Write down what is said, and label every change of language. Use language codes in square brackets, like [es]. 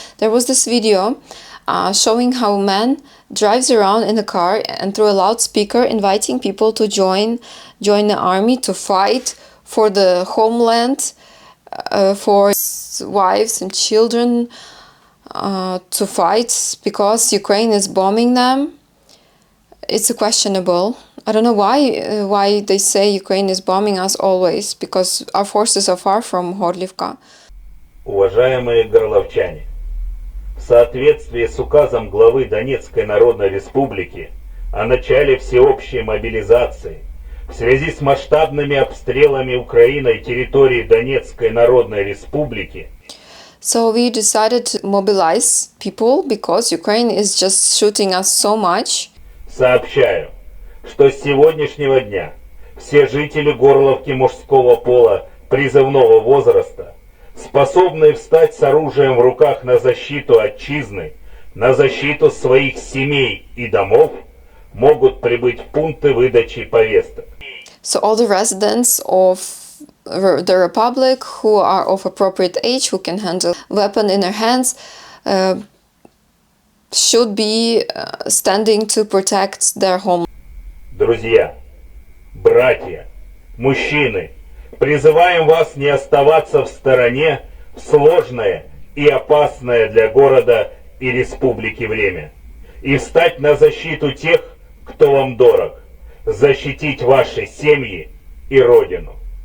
[en] There was this video showing how a man drives around in a car and through a loudspeaker inviting people to join the army to fight for the homeland, for wives and children, to fight because Ukraine is bombing them. It's questionable. I don't know why they say Ukraine is bombing us always, because our forces are far from Horlivka. [ru] Уважаемые горловчане, в соответствии с указом главы Донецкой Народной Республики о начале всеобщей мобилизации в связи с масштабными обстрелами Украиной территории Донецкой Народной Республики, [en] So we decided to mobilize people because Ukraine is just shooting us so much. [ru] сообщаю, что с сегодняшнего дня все жители Горловки мужского пола призывного возраста, способные встать с оружием в руках на защиту отчизны, на защиту своих семей и домов, могут прибыть в пункты выдачи повесток. [en] So all the residents of the Republic who are of appropriate age, who can handle weapon in their hands, should be standing to protect their home. [ru] Друзья, братья, мужчины, призываем вас не оставаться в стороне в сложное и опасное для города и республики время, и встать на защиту тех, кто вам дорог, защитить ваши семьи и родину.